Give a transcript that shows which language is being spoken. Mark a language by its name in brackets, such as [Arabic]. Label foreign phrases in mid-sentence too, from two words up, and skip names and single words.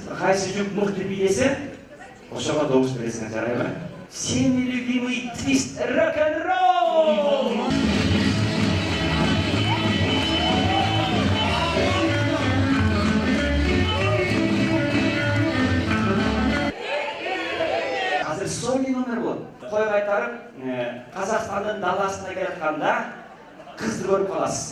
[Kyrgyz] кайсы жүк мыкты бийлесе, ошого добуш бересиңер, жарайбы? [Russian] Всеми любимый твист рок-н-ролл! [Kyrgyz] Азыр сольный номер болот. Кой кайтарып, Казакстандын даласына келатканда кызды көрүп каласыз.